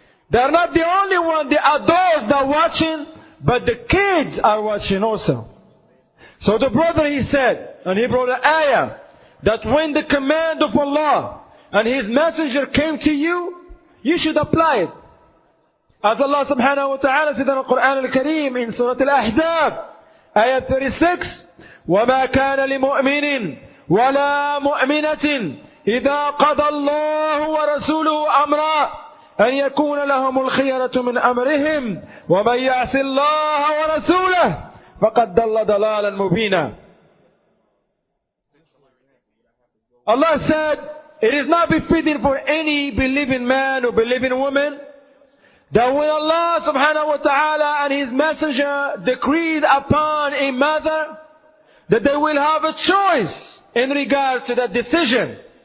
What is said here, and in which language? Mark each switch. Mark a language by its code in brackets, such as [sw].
[en] They're not the only one, the adults that are watching, but the kids are watching also. So the brother, he said, and he brought an ayah, that when the command of Allah and His messenger came to you, you should apply it. As Allah subhanahu wa ta'ala said in the Quran al-Kareem in Surah Al-Ahzab, ayah 36, [ar] وَمَا كَانَ لِمُؤْمِنٍ وَلَا مُؤْمِنَةٍ إِذَا قَضَى اللَّهُ وَرَسُولُهُ أَمْرًا أَنْ يَكُونَ لَهُمُ الْخِيَرَةُ مِنْ أَمْرِهِمْ وَمَنْ يَعْصِ اللَّهَ وَرَسُولَهُ فَقَدْ ضَلَّ ضَلَالًا مُبِينًا. [en] Allah said, it is not befitting for any believing man or believing woman that when Allah subhanahu wa ta'ala and His messenger decreed upon a mother that they will have a choice in regards to that decision.